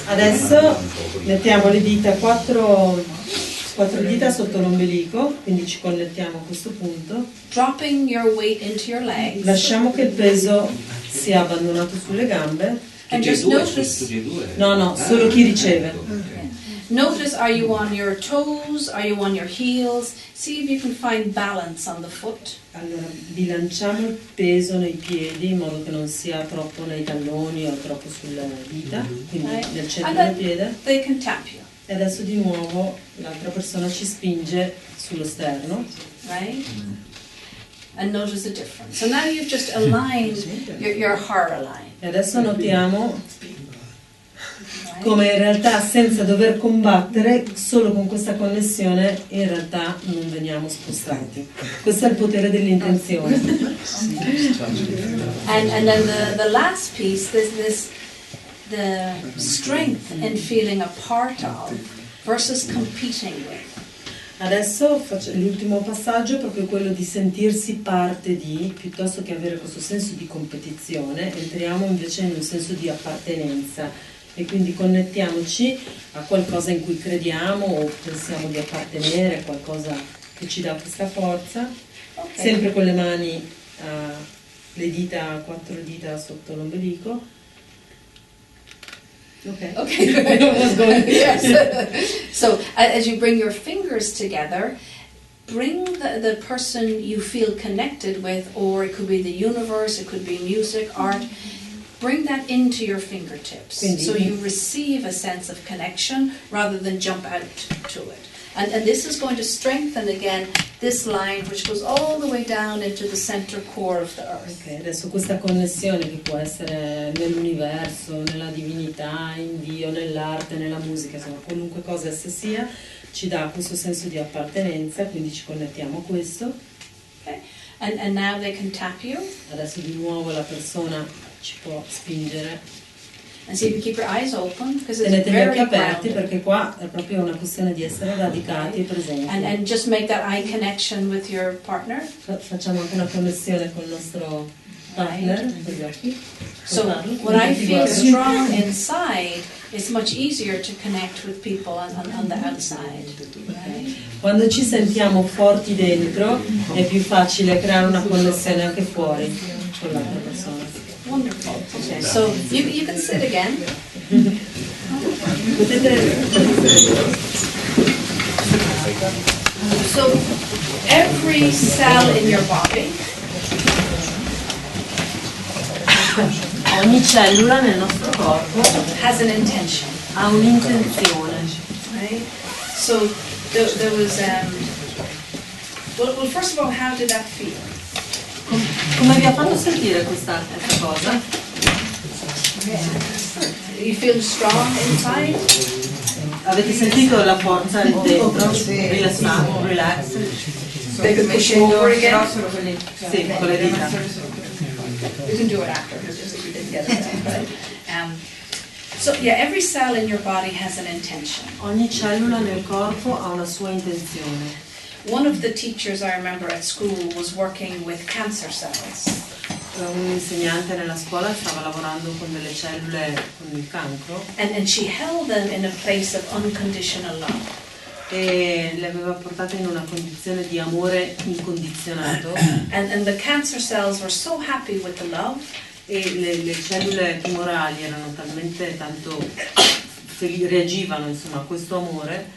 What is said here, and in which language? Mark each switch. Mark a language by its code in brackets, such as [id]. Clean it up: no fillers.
[it] Adesso mettiamo le dita, quattro dita sotto l'ombelico, quindi ci connettiamo a questo punto. [en] Dropping your weight into your legs. [it] Lasciamo che il peso sia abbandonato sulle gambe. [en] And just notice. [it] No, solo chi riceve. [en] Notice, are you on your toes? Are you on your heels? See if you can find balance on the foot. [it] Allora, bilanciamo il peso nei piedi in modo che non sia troppo nei talloni o troppo sulle dita, quindi nel centro del piede. [en] They can tap you. [it] E adesso di nuovo l'altra persona ci spinge sullo sterno. [en] Right? And notice the difference. So now you've just aligned your heart aligned. [it] E adesso notiamo come in realtà senza dover combattere, solo con questa connessione in realtà non veniamo spostati. Questo è il potere dell'intenzione. [en] And then the last piece, this the strength in feeling a part of versus competing with. [it] Adesso l'ultimo passaggio è proprio quello di sentirsi parte di, piuttosto che avere questo senso di competizione, entriamo invece in un senso di appartenenza e quindi connettiamoci a qualcosa in cui crediamo o pensiamo di appartenere, qualcosa che ci dà questa forza, sempre con le mani, le dita, 4 dita sotto l'ombelico. [en] Okay, good. Yes. So as you bring your fingers together, bring the person you feel connected with, or it could be the universe, it could be music, art, bring that into your fingertips. So you receive a sense of connection rather than jump out to it. And this is going to strengthen again this line which goes all the way down into the center core of the earth. [it] Ok, adesso questa connessione che può essere nell'universo, nella divinità, in Dio, nell'arte, nella musica, insomma qualunque cosa essa sia, ci dà questo senso di appartenenza, quindi ci connettiamo a questo. [en] Okay. And now they can tap you. [it] Adesso di nuovo la persona ci può spingere. [en] And see if you keep your eyes open, because it's [it] Tenete gli occhi [en] very [it] aperti [en] grounded. [it] perché qua è proprio una questione di essere radicati e presenti. [en] And just make that eye connection with your partner. [it] Facciamo anche una connessione con il nostro partner con gli occhi. [en] So when I feel strong inside, it's much easier to connect with people on the outside. Right? [it] Quando ci sentiamo forti dentro è più facile creare una connessione anche fuori con l'altra persona. [en] Wonderful. Okay, so you can sit again. So every cell in your body, [it] ogni cellula nel nostro corpo [en] has an intention. [it] ha un'intenzione. [en] Right? So there was well, first of all, how did that feel? [it] Come vi ha fatto sentire questa cosa? [en] You feel strong inside? [it] Avete sentito la forza dentro? Sì. Rilassato, relax. [en] They could push you over again. [it] Sì, con le dita. [en] You can do it after, because you didn't get it then, right? So yeah, every cell in your body has an intention. [it] Ogni cellula nel corpo ha una sua intenzione. [en] One of the teachers I remember at school was working with cancer cells. [it] Un insegnante nella scuola stava lavorando con delle cellule con il cancro [en] And she held them in a place of unconditional love. [it] e le aveva portate in una condizione di amore incondizionato [en] And the cancer cells were so happy with the love [it] e le cellule tumorali erano talmente tanto reagivano insomma a questo amore